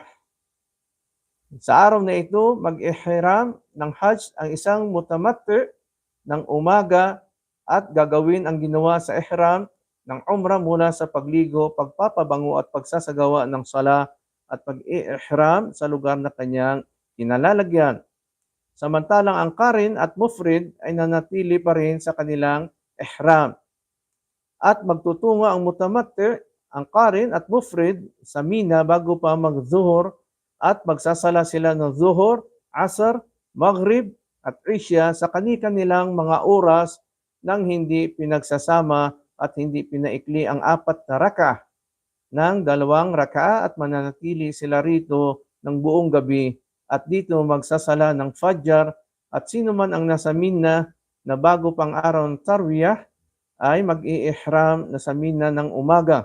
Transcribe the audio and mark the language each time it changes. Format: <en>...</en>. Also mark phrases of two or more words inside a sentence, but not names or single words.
<tl>Sa araw na ito, mag-ihram ng Hajj ang isang mutamatti ng umaga at gagawin ang ginawa sa ihram ng umrah mula sa pagligo, pagpapabango at pagsasagawa ng sala at pag-ihram sa lugar na kanyang kinalalagyan. Samantalang ang qarin at mufrid ay nanatili pa rin sa kanilang ihram. At magtutungo ang mutamatti, ang qarin at mufrid sa Mina bago pa mag-zuhur at magsasala sila ng zuhur, asr, maghrib at isya sa kani-kanilang mga oras nang hindi pinagsasama at hindi pinaikli ang 4 na rak'ah ng 2 rak'ah at mananatili sila rito ng buong gabi at dito magsasala ng Fajr at sino man ang nasa Mina na bago pang araw ng Tarwiyah ay mag-i-ihram na sa Mina ng umaga.</tl>